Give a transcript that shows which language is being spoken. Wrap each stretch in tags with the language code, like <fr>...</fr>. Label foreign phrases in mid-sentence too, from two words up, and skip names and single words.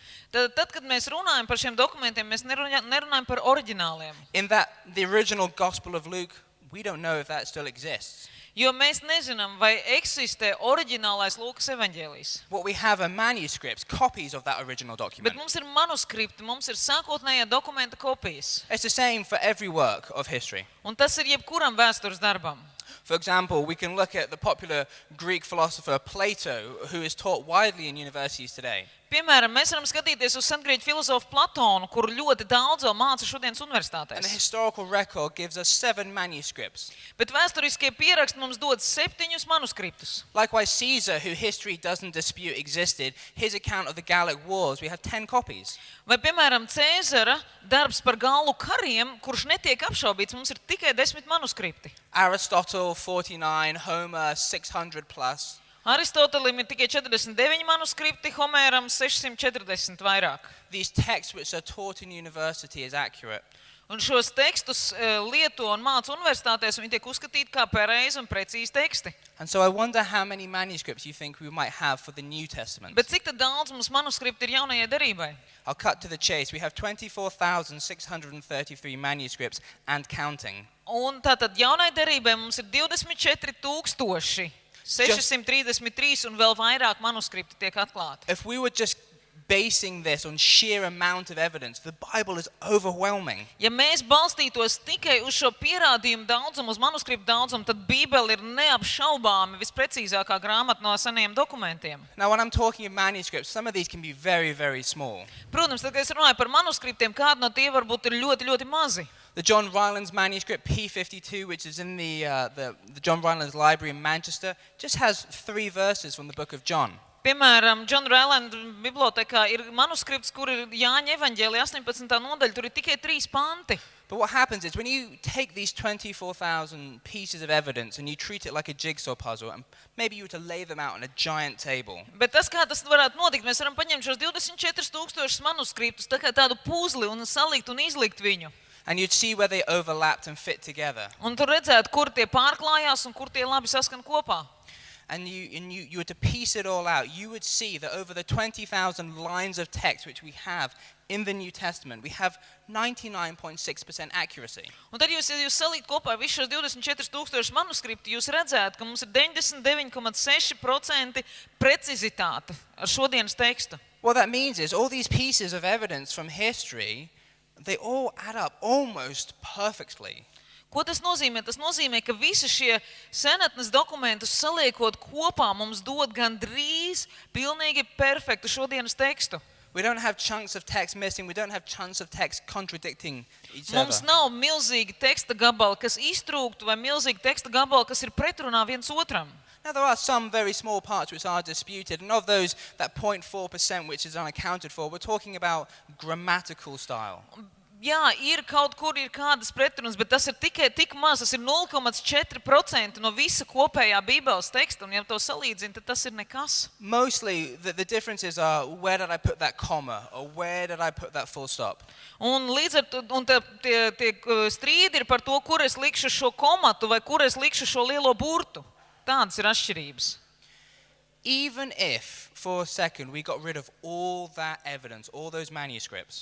<lv>Tad, kad mēs runājam par šiem dokumentiem, mēs nerunājam par oriģināliem.</lv> <en>In that, the original Gospel of Luke, we don't know if that still exists.</en> <lv>Jo mēs nezinām, vai eksistē oriģinālais Lūkas evaņģēlijs.</lv> <en>What we have are manuscripts, copies of that original document.</en> <lv>Bet mums ir manuskripti, mums ir sākotnējā dokumenta kopijas.</lv> <en>It's the same for every work of history.</en> <lv>Un tas ir jebkuram vēstures darbam.</lv> <en>For example, we can look at the popular Greek philosopher Plato, who is taught widely in universities today.</en> <lv>Piemēram, mēs varam skatīties uz sengrieķu filozofu Platonu, kuru ļoti daudz vēl māca šodienas</lv> <en>And the</en> <lv>universitātēs.</lv> <en>historical record gives us 7 manuscripts.</en> <lv>Bet vēsturiskie pieraksti mums dod 7 manuskriptus.</lv> <en>Likewise, Caesar, who history doesn't dispute existed, his account of the Gallic Wars, we have 10 copies.</en> <lv>Vai, piemēram, Cēzara darbs par Galu kariem, kurš netiek apšaubīts, mums ir tikai 10 manuskripti.</lv> <en>Aristotle, 49, Homer, 600 plus.</en> <lv>Aristotelim ir tikai 49 manuskripti, Homēram 640 vairāk.</lv> <en>These texts which are taught in university is accurate.</en> <lv>Un šos tekstus lieto un māca universitātēs, un viņi tiek uzskatīti kā pareizi un precīzi teksti.</lv> <en>And so I wonder how many manuscripts you think we might have for the New Testament.</en> <lv>Bet cik tad daudz mums manuskripti ir jaunajai derībai?</lv> <en>I'll cut to the chase. We have 24,633 manuscripts and counting.</en> <lv>Un tātad jaunai derībai mums ir 24,633 un vēl vairāk manuskripti tiek atklāti.</lv> <en>If we were just basing this on sheer amount of evidence, the Bible is overwhelming.</en> <lv>Ja mēs balstītos tikai uz šo pierādījumu daudzumu, uz manuskriptu daudzumu, tad Bībele ir neapšaubāmi visprecīzākā grāmata no senajiem dokumentiem.</lv> <en>Now, when I'm talking of manuscripts, some of these can be very, very small.</en> <lv>Protams, tad, kad es runāju par manuskriptiem, kādi no tie varbūt ir ļoti, ļoti mazi.</lv> <en>The John Rylands manuscript P52, which is in the John Rylands Library in Manchester, just has 3 verses from the book of John.</en> <lv>Piemēram, Džona Rēlēna bibliotekā ir manuskripts, kur ir Jāņa evaņģēlija 18. nodaļa, tur ir tikai 3 panti.</lv> <en>But what happens is when you take these 24,000 pieces of evidence and you treat it like a jigsaw puzzle, and maybe you were to lay them out on a giant table,</en> <lv>Bet tas, kā tas varētu notikt, mēs varam paņemt šos 24,000 manuskriptus, tā kā tādu puzli un salikt un izlikt viņu.</lv> <en>and you'd see where they overlapped and fit together.</en> <lv>Un tur redzētu, kur tie pārklājās un kur tie labi saskan kopā.</lv> <en>And you were to piece it all out, you would see that over the 20,000 lines of text which we have in the New Testament, we have 99.6% accuracy.</en> <lv>Un tad ja jūs salīt kopā visus šos 24,000 manuskriptu, jūs redzētu, ka mums ir 99,6% precizitāte ar šodienas tekstu.</lv> <en>What that means is all these pieces of evidence from history, they all add up almost perfectly.</en> <lv>Ko tas nozīmē? Tas nozīmē, ka visi šie senatnes dokumentus saliekot kopā mums dod gandrīz pilnīgi perfektu šodienas tekstu.</lv> <en>We don't have chunks of text missing, we don't have chunks of text contradicting each</en> <lv>Mums</lv> <en>other.</en> <lv>nav milzīgi teksta gabali, kas iztrūktu, vai milzīgi teksta gabali, kas ir pretrunā viens otram.</lv> <en>Now there are some very small parts which are disputed, and of those, that 0.4% which is unaccounted for, we're talking about grammatical style.</en> <lv>Jā, ir kaut kur ir kādas pretrunas, bet tas ir tikai tik maz, tas ir 0,4% no visa kopējā Bībeles teksta, un ja to salīdzina, tad tas ir nekas.</lv> <en>Mostly the differences are where did I put that comma, or where did I put that full stop.</en> <lv>Un līdz ar to, un tie strīdi ir par to, kur es likšu šo komatu vai kur es likšu šo lielo burtu. Tādas ir atšķirības.</lv> <en>Even if, for a second, we got rid of all that evidence, all those manuscripts,</en>